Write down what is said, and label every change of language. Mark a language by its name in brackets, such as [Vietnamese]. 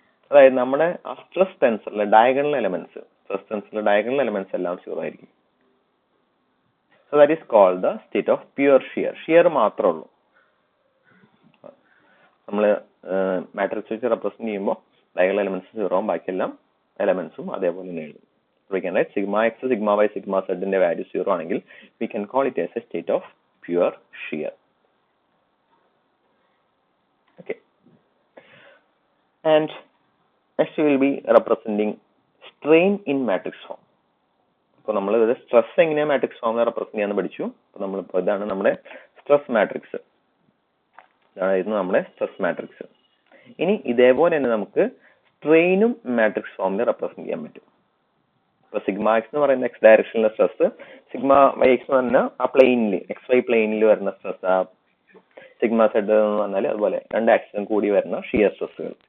[Malayalam] അതായത് നമ്മുടെ stress ടെൻസറിലെ diagonal elements, stress ടെൻസറിലെ diagonal elements എല്ലാം 0 ആയിരിക്കും. [English] So that is called the state of pure shear. [Malayalam] Shear മാത്രമേ ഉള്ളൂ. നമ്മൾ മാട്രിക്സ് വെച്ച് റെപ്രസെന്റ് ചെയ്യുമ്പോൾ ഡയഗണൽ എലമെന്റ്സ് 0, ബാക്കിയെല്ലാം എലമെന്റ്സും അതേപോലെ തന്നെ എഴുതും. [English] We can write sigma x, sigma y, sigma z [Malayalam] ന്റെ വാല്യൂ 0 ആണെങ്കിൽ [English] we can call it as a state of pure shear. Okay. And next we will be representing strain in matrix form. [Malayalam] അപ്പോൾ നമ്മൾ ഇത് stress എങ്ങനെയാണ് matrix ഫോമിൽ represent ചെയ്യാന്ന് പഠിച്ചു. അപ്പോൾ നമ്മളിപ്പോൾ ഇതാണ് നമ്മുടെ സ്ട്രെസ് മാട്രിക്സ്. ഇതായിരുന്നു നമ്മുടെ സ്ട്രെസ് മാട്രിക്സ്. ഇനി ഇതേപോലെ തന്നെ നമുക്ക് സ്ട്രെയിനും മാട്രിക്സ് ഫോമിൽ റെപ്രസെന്റ് ചെയ്യാൻ പറ്റും. ഇപ്പൊ സിഗ്മ എക്സ് എന്ന് പറയുന്ന X ഡയറക്ഷനിലെ stress, sigma Y X എന്ന് പറഞ്ഞാൽ ആ പ്ലെയിനിൽ എക്സ് വൈ പ്ലെയിനിൽ വരുന്ന സ്ട്രെസ്, ആ സിഗ്മ സെഡ് എന്ന് പറഞ്ഞാൽ അതുപോലെ രണ്ട് ആക്സിസും കൂടി വരുന്ന ഷിയർ സ്ട്രെസ്സുകൾ.